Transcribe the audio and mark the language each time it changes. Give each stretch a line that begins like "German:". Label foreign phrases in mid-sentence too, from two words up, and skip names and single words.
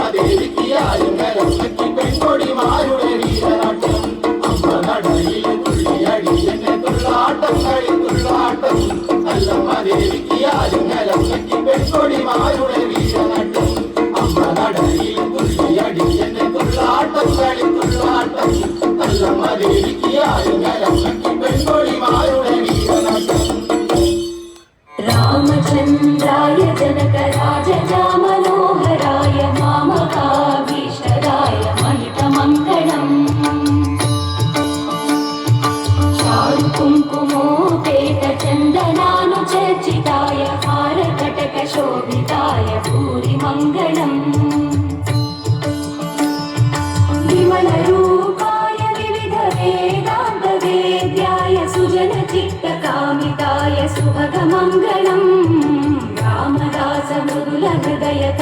Malayalam: ദേവിക്ക് ആലിങ്ങലം പെൺകൊടിമാരുടെ വീരനാട്ടം അമ്മ നടയില് തുള്ളിയടി എന്നെ തുള്ളാട്ടം കളിത്തുള്ളാട്ടം നല്ലമ്മ ദേവിക്ക് ആലിങ്ങലം പെൺകൊടിമാരുടെ വീരനാട്ടം അമ്മ നടയില് തുള്ളിയടി എന്നെ തുള്ളാട്ടം കളിത്തുള്ളാട്ടം നല്ലമ്മ ദേവിക്ക് ആലിങ്ങലം പെൺകൊടിമാരുടെ വീരനാട്ടം
Sanskrit: രാമചന്ദ്രായ ജനകരാജ മനോഹരായ മാമകാഭീഷ്ടരായ മഹിതമംഗളം कुङ्कुमोपेत चन्दनानुचर्चिताय हारकटकशोभिताय भूरिमङ्गलम् विमलरूपाय विविधवेदान्तवेद्याय सुजनचित्तकामिताय सुभगमङ्गलम् रामदासमृदुलहृदय